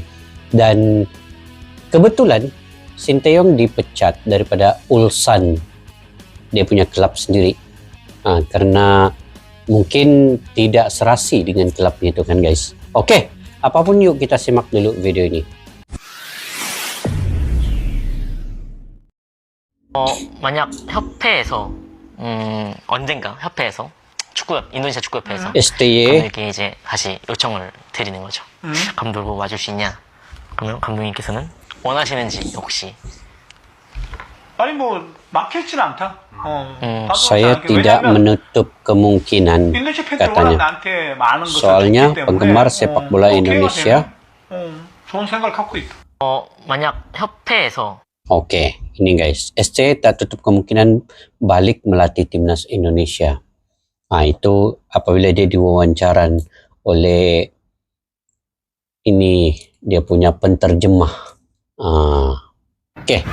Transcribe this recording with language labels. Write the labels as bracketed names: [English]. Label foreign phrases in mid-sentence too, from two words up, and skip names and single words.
[Indonesian] Dan kebetulan Sintayong dipecat daripada Ulsan. Dia punya klub sendiri. Karena mungkin tidak serasi dengan klubnya itu kan guys. Oke, apapun yuk kita simak dulu video ini. [Korean] 만약 협회에서 언젠가 협회에서 인도네시아 축구협회에서 STY 감독에게 이제 다시 요청을 드리는 거죠. 감독으로 와줄 수 있냐? 그러면 감독님께서는 원하시는지 혹시? 아니 뭐 막혀있지는 않다. [Indonesian] Saya tidak menutup kemungkinan katanya. Soalnya penggemar sepak bola Indonesia. [Korean] 좋은 생각을 갖고 있다. 만약 협회에서 [Indonesian] Oke, ini guys, SC tak tutup kemungkinan balik melatih timnas Indonesia. Itu apabila dia diwawancaran oleh ini dia punya penterjemah. Oke.